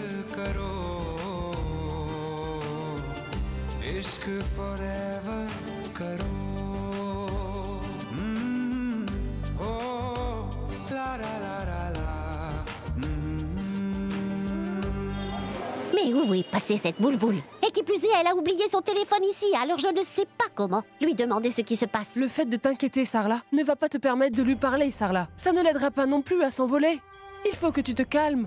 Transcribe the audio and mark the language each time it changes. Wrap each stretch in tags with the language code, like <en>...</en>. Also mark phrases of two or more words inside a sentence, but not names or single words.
<fr>forever करो ओ ला ला ला ला ला Mais où est passée cette boule-boule? Et qui plus est, elle a oublié son téléphone ici, alors je ne sais pas comment lui demander ce qui se passe. Le fait de t'inquiéter, Sarla, ne va pas te permettre de lui parler, Sarla. Ça ne l'aidera pas non plus à s'envoler. Il faut que tu te calmes.</fr>